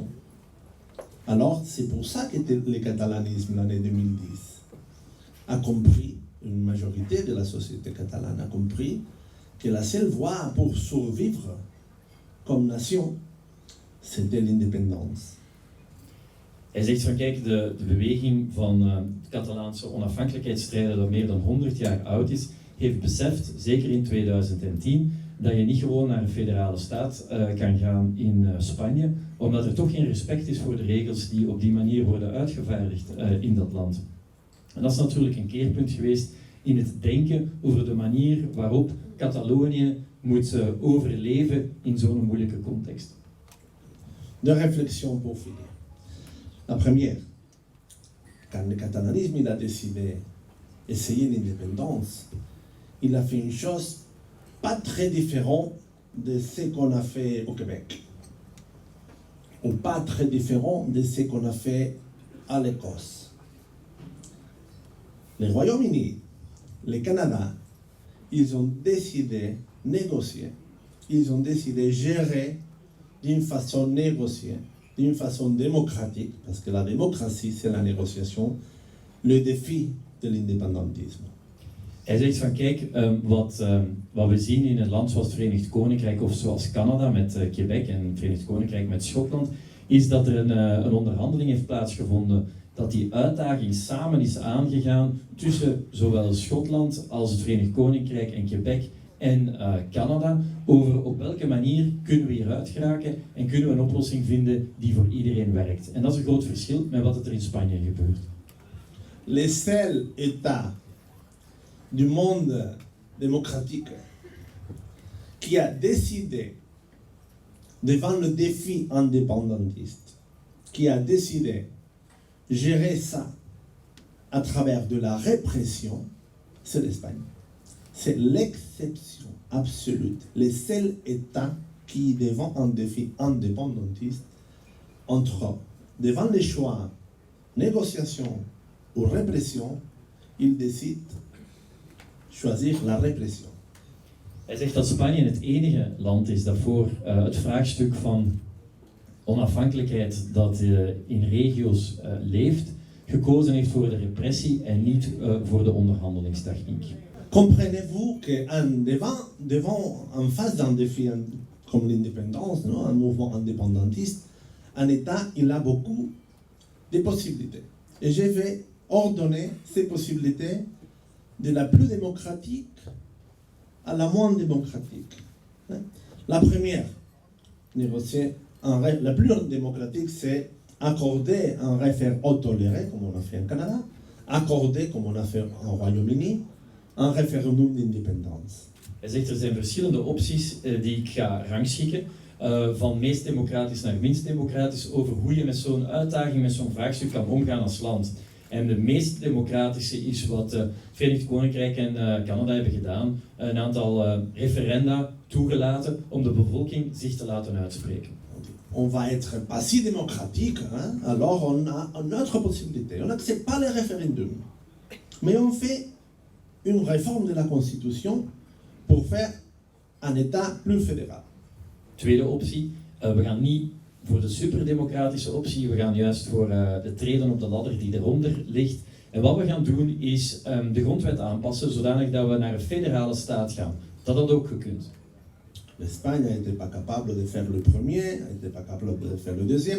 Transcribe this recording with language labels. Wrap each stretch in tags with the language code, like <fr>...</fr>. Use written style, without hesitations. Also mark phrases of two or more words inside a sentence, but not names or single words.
<fr>Alors, c'est pour ça que le catalanisme, l'année 2010, a compris, une majorité de la société catalane a compris que la seule voie pour survivre comme nation, c'était l'indépendance.</fr> <nl>Hij zegt van kijk, de beweging van de Catalaanse onafhankelijkheidsstrijder dat meer dan 100 jaar oud is, heeft beseft, zeker in 2010, dat je niet gewoon naar een federale staat kan gaan in Spanje, omdat er toch geen respect is voor de regels die op die manier worden uitgevaardigd in dat land. En dat is natuurlijk een keerpunt geweest in het denken over de manier waarop Catalonië moet overleven in zo'n moeilijke context.</nl> <fr>Deux réflexions pour finir. La première, quand le catalanisme il a décidé d'essayer l'indépendance, il a fait une chose pas très différente de ce qu'on a fait au Québec, ou pas très différent de ce qu'on a fait à l'Écosse. Le Royaume-Uni, le Canada, ils ont décidé de négocier ils ont décidé de gérer d'une façon négociée, d'une façon démocratique, parce que la démocratie, c'est la négociation, le défi de l'indépendantisme.</fr> <nl>Hij zegt van kijk, wat we zien in een land zoals het Verenigd Koninkrijk of zoals Canada met Quebec en het Verenigd Koninkrijk met Schotland, is dat er een onderhandeling heeft plaatsgevonden, dat die uitdaging samen is aangegaan tussen zowel Schotland als het Verenigd Koninkrijk en Quebec en Canada, over op welke manier kunnen we hieruit geraken en kunnen we een oplossing vinden die voor iedereen werkt. En dat is een groot verschil met wat er in Spanje gebeurt.</nl> <fr>Les seuls États du monde démocratique qui a décidé, devant le défi indépendantiste, qui a décidé de gérer ça à travers de la répression, c'est l'Espagne. C'est l'exception absolue. Les seuls États qui, devant un défi indépendantiste, devant les choix, négociation ou répression, ils décident de choisir la répression.</fr> <nl>Hij zegt dat Spanje het enige land is dat voor het vraagstuk van onafhankelijkheid dat in regio's leeft, gekozen heeft voor de repressie en niet voor de onderhandelingstechniek.</nl> <fr>Comprenez-vous en face d'un défi comme l'indépendance, un mouvement indépendantiste, un État, il a beaucoup de possibilités. Et je vais ordonner ces possibilités de la plus démocratique à la moins démocratique. La première, négocier la plus démocratique, c'est accorder un référendum toléré, comme on a fait en Canada, accorder, comme on a fait en Royaume-Uni, un référendum d'indépendance.</fr> <nl>Hij zegt er zijn verschillende opties die ik ga rangschikken, van meest democratisch naar minst democratisch, over hoe je met zo'n uitdaging, met zo'n vraagstuk kan omgaan als land. En de meest democratische is wat het Verenigd Koninkrijk en Canada hebben gedaan, een aantal referenda toegelaten om de bevolking zich te laten uitspreken.</nl> <fr>On va être pas si démocratique, hein? Alors on a une autre possibilité. On n'accepte pas les référendums, mais on fait une réforme de la Constitution pour faire un État plus fédéral.</fr> <nl>Tweede optie, we gaan niet voor de superdemocratische optie, we gaan juist voor de treden op de ladder die eronder ligt. En wat we gaan doen is de grondwet aanpassen zodanig dat we naar een federale staat gaan. Dat had ook gekund.</nl> <fr>L'Espagne n'était pas capable de faire le premier, n'était pas capable de faire le deuxième.</fr>